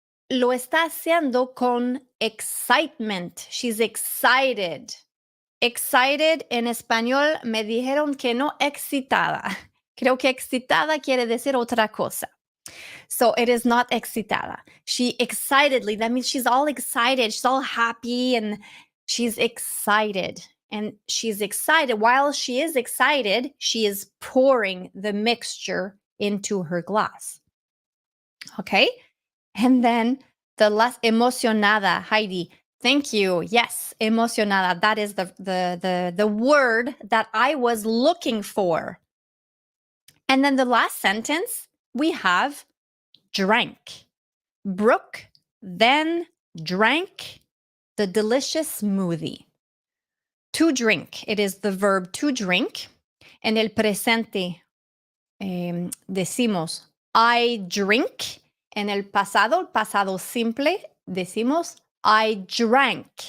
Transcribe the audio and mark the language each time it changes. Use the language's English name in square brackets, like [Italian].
[Spanish] Lo está haciendo con excitement. [English] She's excited. [Spanish] Excited en español me dijeron que no excitada. Creo que excitada quiere decir otra cosa. [English] So it is not excitada. She excitedly, that means she's all excited. She's all happy and she's excited. And she's excited. While she is excited, she is pouring the mixture into her glass. Okay? And then the last, emocionada, Heidi. Thank you. Yes, emocionada. That is the word that I was looking for. And then the last sentence, we have drank. Brooke then drank the delicious smoothie. To drink, it is the verb to drink. [Spanish] En el presente decimos [English] I drink. [Spanish] En el pasado simple, decimos [English] I drank.